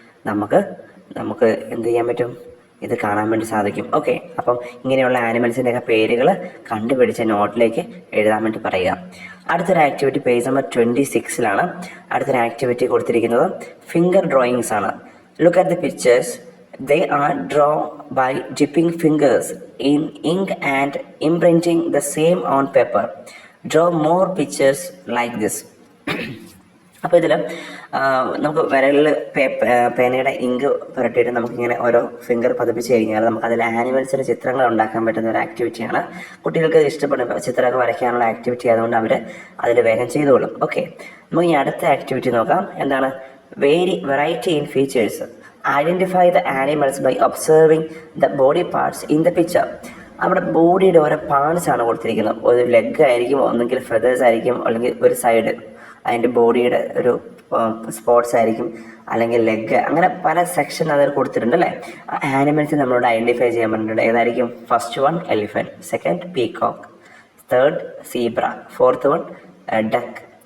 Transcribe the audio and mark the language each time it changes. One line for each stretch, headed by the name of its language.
Malayalam: നമുക്ക് എന്ത് ചെയ്യാൻ പറ്റും? ഇത് കാണാൻ വേണ്ടി സാധിക്കും. ഓക്കെ, അപ്പം ഇങ്ങനെയുള്ള ആനിമൽസിൻ്റെയൊക്കെ പേരുകൾ കണ്ടുപിടിച്ച നോട്ടിലേക്ക് എഴുതാൻ വേണ്ടി പറയുക. അടുത്തൊരു ആക്ടിവിറ്റി പേജ് നമ്പർ 26 അടുത്തൊരു ആക്ടിവിറ്റി കൊടുത്തിരിക്കുന്നത് ഫിംഗർ ഡ്രോയിങ്സ് ആണ്.
English: Look at the pictures. They are drawn by dipping fingers in ink and imprinting the same on paper. Draw more pictures like this.
Malayalam: അപ്പോൾ ഇതിൽ നമുക്ക് വിരലിൽ പേനയുടെ ഇങ്ക് പുരട്ടിയിട്ട് നമുക്കിങ്ങനെ ഓരോ ഫിംഗർ പതിപ്പിച്ച് കഴിഞ്ഞാൽ നമുക്ക് അതിൽ ആനിമൽസിൻ്റെ ചിത്രങ്ങൾ ഉണ്ടാക്കാൻ പറ്റുന്ന ഒരു ആക്ടിവിറ്റിയാണ്. കുട്ടികൾക്ക് ഇഷ്ടപ്പെടും ചിത്രമൊക്കെ വരയ്ക്കാനുള്ള ആക്ടിവിറ്റി, അതുകൊണ്ട് അവർ അതിൽ വേഗം ചെയ്തുകൊള്ളും. ഓക്കെ, നമുക്ക് ഈ അടുത്ത ആക്ടിവിറ്റി നോക്കാം. എന്താണ്?
English: Variety in features. Identify the animals by observing the body parts in the picture.
Malayalam: അവിടെ ബോഡിയുടെ ഓരോ പാർട്സ് ആണ് കൊടുത്തിരിക്കുന്നത്. ഒരു ലെഗ് ആയിരിക്കും, ഒന്നെങ്കിൽ ഫെതേഴ്സ് ആയിരിക്കും, അല്ലെങ്കിൽ ഒരു സൈഡ് അതിൻ്റെ ബോഡിയുടെ ഒരു സ്പോട്സ് ആയിരിക്കും, അല്ലെങ്കിൽ ലെഗ്, അങ്ങനെ പല സെക്ഷൻ അതിൽ കൊടുത്തിട്ടുണ്ട് അല്ലേ. ആനിമൽസ് നമ്മളോട് ഐഡൻറ്റിഫൈ ചെയ്യാൻ പറഞ്ഞിട്ടുണ്ട്. ഏതായിരിക്കും? First one elephant, second peacock, third zebra, fourth one duck.